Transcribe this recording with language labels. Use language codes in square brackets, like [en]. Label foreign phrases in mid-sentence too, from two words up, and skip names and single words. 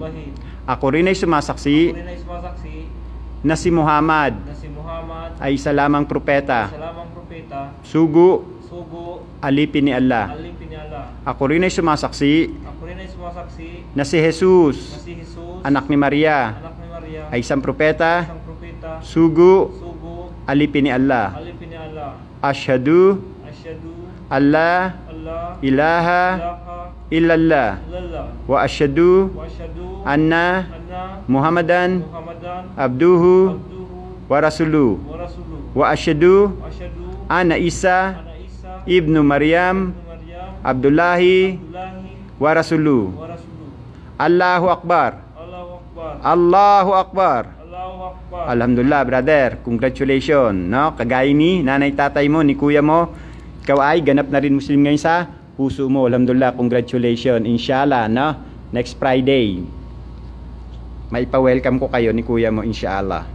[tl] Ako rin ay sumasaksi na si Muhammad ay isa lamang propeta, sugo, alipin ni Allah. Ako rin ay sumasaksi na si Jesus, anak ni Maria, ay isang propeta, sugo, alipin ni Allah. [ar] أشهد أن لا إله إلا الله وأشهد أن محمدا عبده ورسوله وأشهد أن عيسى ابن مريم عبد الله ورسوله. الله أكبر الله أكبر. Alhamdulillah, [en] brother, congratulations, no? [tl] Kagaya ni nanay tatay mo, ni kuya mo, ikaw ay ganap na rin Muslim ngayon sa puso mo. [en] Alhamdulillah, congratulations. [tl] Inshallah, no? [en] Next Friday, [tl] may pa-welcome ko kayo ni kuya mo, inshallah.